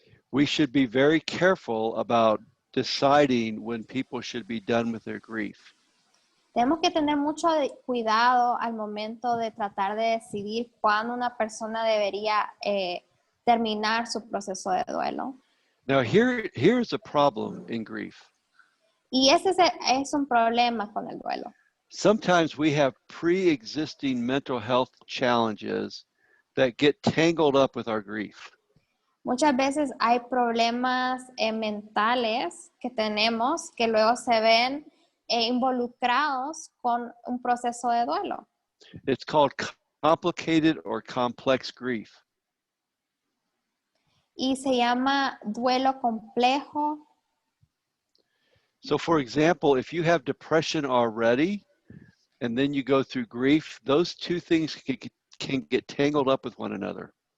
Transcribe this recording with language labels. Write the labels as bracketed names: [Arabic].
[English] We should be very careful about deciding when people should be done with their grief. [Spanish] Tenemos que tener mucho cuidado al momento de tratar de decidir cuándo una persona debería terminar su proceso de duelo. [English] Now here's a problem in grief. [Spanish] Y ese es un problema con el duelo. [English] Sometimes we have pre-existing mental health challenges that get tangled up with our grief. [Spanish] Muchas veces hay problemas mentales que tenemos que luego se ven involucrados con un proceso de duelo. [English] It's called complicated or complex grief. [Spanish] Y se llama duelo complejo. [English] So for example, if you have depression already, and then you go through grief, those two things can get tangled up with one another.